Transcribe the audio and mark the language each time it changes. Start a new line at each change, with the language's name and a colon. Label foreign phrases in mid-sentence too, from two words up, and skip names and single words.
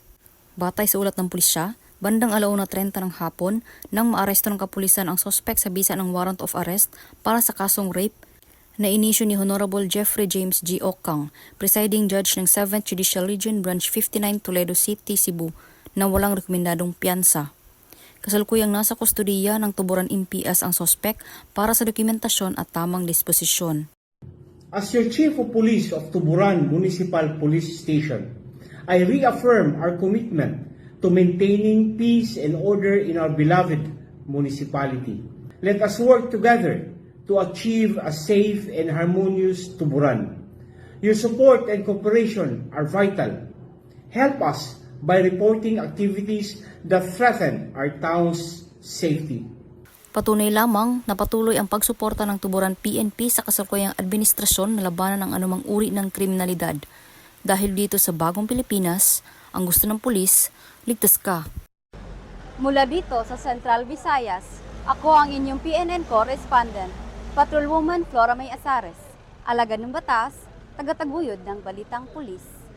Filipino: Batay sa ulat ng pulisya, bandang 1:30 ng hapon nang maaresto ng kapulisan ang suspect sa bisa ng
English: warrant of arrest
Filipino: para sa kasong rape na inisyu ni Honorable Jeffrey James G. Ocang,
English: presiding judge
Filipino: ng 7th Judicial Region Branch 59 Toledo City, Cebu, na walang rekomendadong piyansa. Kasalukuyang nasa kustudiya ng Tuburan MPS ang suspect para sa dokumentasyon at tamang disposisyon.
English: As your Chief of Police of Tuburan Municipal Police Station, I reaffirm our commitment to maintaining peace and order in our beloved municipality. Let us work together to achieve a safe and harmonious Tuburan. Your support and cooperation are vital. Help us by reporting activities that threaten our town's safety.
Filipino: Patunay lamang na patuloy ang pagsuporta ng Tuburan PNP sa kasalukuyang administrasyon na labanan ng anumang uri ng kriminalidad. Dahil dito sa bagong Pilipinas, ang gusto ng pulis, ligtas ka. Mula dito sa Central Visayas, ako ang inyong PNN correspondent, Patrolwoman Flora May Asares, alagad ng batas, tagataguyod ng Balitang Pulis.